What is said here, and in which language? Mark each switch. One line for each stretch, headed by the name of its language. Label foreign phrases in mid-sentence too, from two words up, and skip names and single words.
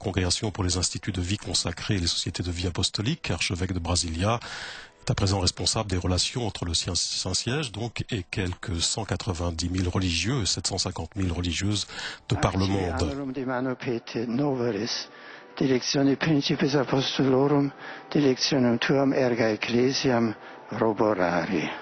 French: Congrégation pour les instituts de vie consacrés et les sociétés de vie apostolique, archevêque de Brasilia, est à présent responsable des relations entre le Saint-Siège donc et quelques 190 000 religieux et 750 000 religieuses de par le monde.
Latin: Directione Principes Apostolorum, Directionem Tuam Erga Ecclesiam, Roborari.